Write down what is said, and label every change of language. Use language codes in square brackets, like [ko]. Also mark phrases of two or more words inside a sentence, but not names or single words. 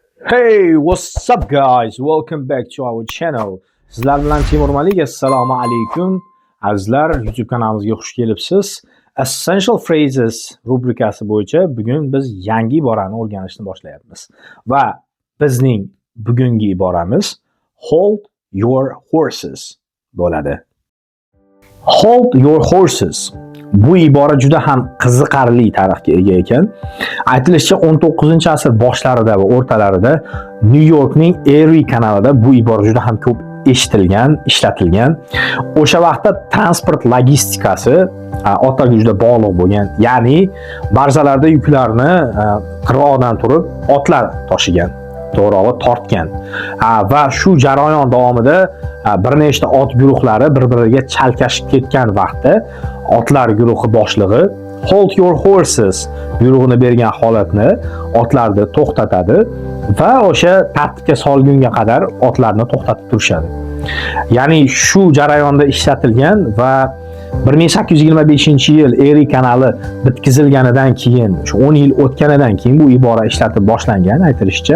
[en] Hey, what's up guys? Welcome back to our channel. [uz] Sizlar bilan Timur Malik. Assalomu alaykum. Azizlar, YouTube kanalimizga xush kelibsiz. Essential Phrases rubrikasi bo'yicha bugun biz yangi iborani o'rganishni boshlayapmiz. Va bizning bugungi iboramiz [en] Hold your horses [uz] bo'ladi. [en] Hold your horses. [uz] Bu ibora juda ham qiziqarli tarixga ega ekan. Aytilishicha 19-asr boshlarida va o'rtalarida New Yorkning Erie kanalida bu ibora juda ham ko'p eshitilgan, ishlatilgan. O'sha vaqtda transport logistikasi otlarga juda bog'liq bo'lgan. Ya'ni barzalarda yuklarni qirg'oqdan turib otlar tashigan. To'g'rog'i tortgan. Va shu jarayon davomida bir nechta ot guruhlari bir-biriga chalkashib ketgan vaqtda otlar guruhi boshlig'i [en] Hold your horses [uz] buyrug'ini bergan holatni otlarni to'xtatadi va o'sha tartibga solgunga qadar otlarni to'xtatib turishadi. Ya'ni shu jarayonda ishlatilgan va 1825-yil Erie kanali bitkazilganidan keyin, 10 yil o'tganidan keyin bu ibora ishlatib boshlangan aytilishicha.